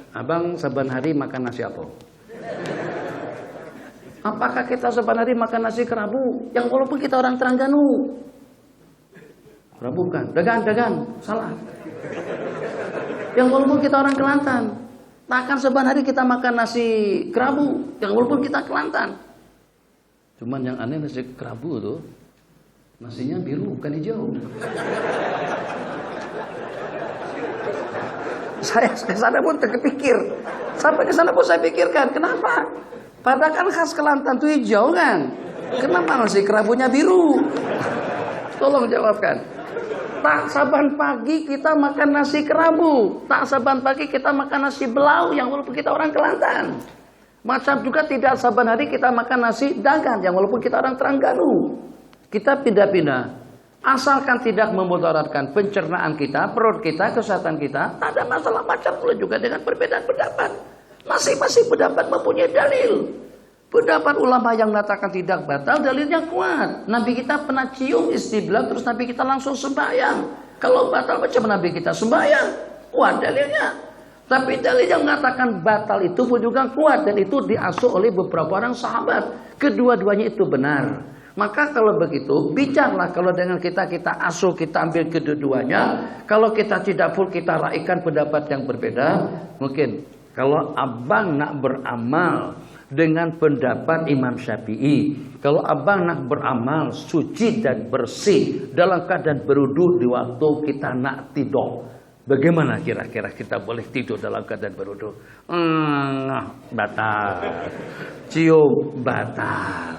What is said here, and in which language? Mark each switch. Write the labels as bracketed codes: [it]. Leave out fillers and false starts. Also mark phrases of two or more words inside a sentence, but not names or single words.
[ms] Abang saban hari makan nasi apa? Apakah kita saban hari makan nasi kerabu? Yang walaupun kita orang Terengganu. Kerabu kan? Dagan, salah. Yang walaupun kita orang Kelantan. Takkan saban hari kita makan nasi kerabu, yang walaupun kita Kelantan. Cuman yang aneh nasi kerabu tuh, nasinya biru bukan hijau. Saya kesana pun terkepikir. Sampai kesana pun saya pikirkan, kenapa? Padahal kan khas Kelantan tuh hijau kan? Kenapa nasi kerabunya biru? Tolong jawabkan. Tak saban pagi kita makan nasi kerabu, tak saban pagi kita makan nasi belau yang walaupun kita orang Kelantan. Macam juga tidak saban hari kita makan nasi dagan yang walaupun kita orang Terengganu. Kita pindah-pindah. Asalkan tidak memudaratkan pencernaan kita, perut kita, kesehatan kita, tak ada masalah. Macam pula juga dengan perbedaan pendapat. Masing-masing pendapat mempunyai dalil. Pendapat ulama yang mengatakan tidak batal, dalilnya kuat. Nabi kita pernah cium istibla, terus Nabi kita langsung sembahyang. Kalau batal macam Nabi kita sembahyang, kuat dalilnya. Tapi dalil yang mengatakan batal itu pun juga kuat, dan itu diasuh oleh beberapa orang sahabat. Kedua-duanya itu benar. Maka kalau begitu, bicarlah kalau dengan kita asuh, kita ambil kedua-duanya. Kalau kita tidak full, kita raikan pendapat yang berbeda. Mungkin kalau abang nak beramal dengan pendapat Imam Syafi'i, kalau abang nak beramal suci dan bersih dalam keadaan berwudu di waktu kita nak tidur, bagaimana kira-kira kita boleh tidur dalam keadaan berwudu? Batal. Cium batal.